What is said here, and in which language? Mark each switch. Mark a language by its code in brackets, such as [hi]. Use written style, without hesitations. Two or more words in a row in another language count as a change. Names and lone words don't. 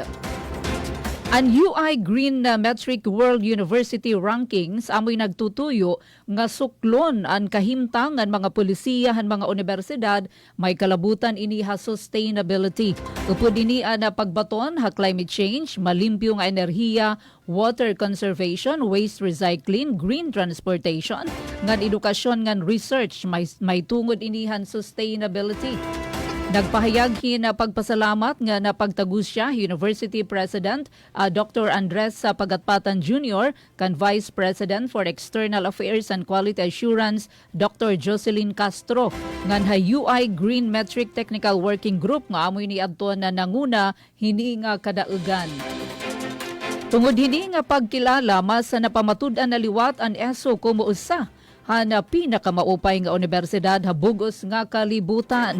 [war] Ang UI Green Metric World University Rankings amoy nagtutuyo nga suklon ang kahimtangan mga polisiya han mga universidad may kalabutan ini ha sustainability. Upod ini na pagbaton ha [en] climate change, [war] malimpyo nga enerhiya, [en] water conservation, waste recycling, green transportation, [war] ngan edukasyon ngan research may tungod ini han sustainability. Nagpahayag na pagpasalamat nga napagtagus siya [en] University President [war] Dr. Andres Pagatpatan Jr. kan [en] Vice President for External Affairs and Quality Assurance [war] Dr. Jocelyn Castro ngan ha UI Green Metric Technical Working Group nga amoy ni adto na nanguna hini nga kadaugan. Tungod hini nga pagkilala mas napamatud-an na liwat ang ESO kumo usa na pinakamaupay nga universidad habugos nga kalibutan.